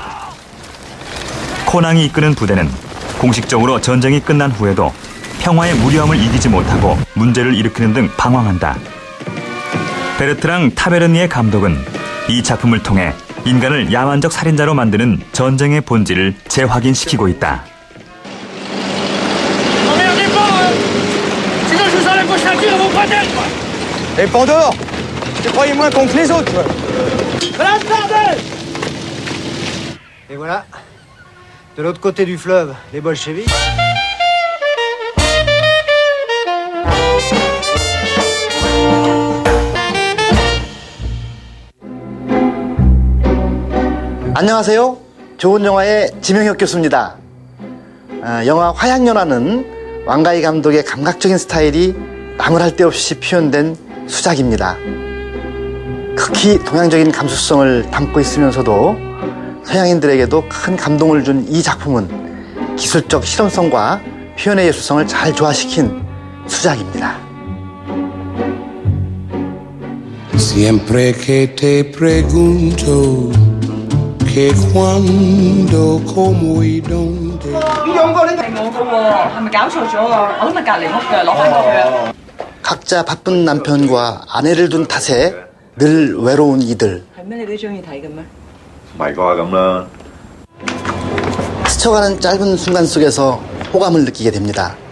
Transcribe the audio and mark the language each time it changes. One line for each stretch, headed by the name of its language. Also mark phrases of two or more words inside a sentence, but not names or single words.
Korean: 코난이 이끄는 부대는 공식적으로 전쟁이 끝난 후에도 평화의 무료함을 이기지 못하고 문제를 일으키는 등 방황한다. 베르트랑 타베르니의 감독은 이 작품을 통해 인간을 야만적 살인자로 만드는 전쟁의 본질을 재확인시키고 있다.
French: Les pendeurs, tu croyais moins con que les autres. Voilà ce bordel! Et voilà, de l'autre côté du fleuve, les bolcheviks.
Korean: 안녕하세요. 좋은 영화의 지명혁 교수입니다. 영화 화양연화는 왕가희 감독의 감각적인 스타일이 나무랄 데 없이 표현된 수작입니다. 극히 동양적인 감수성을 담고 있으면서도 서양인들에게도 큰 감동을 준 이 작품은 기술적 실험성과 표현의 예술성을 잘 조화시킨 수작입니다.
Spanish: Siempre que te pregunto que cuando, como y donde.
Korean: 각자 바쁜 남편과 아내를 둔 탓에 늘 외로운 이들. 스쳐가는 짧은 순간 속에서 호감을 느끼게 됩니다.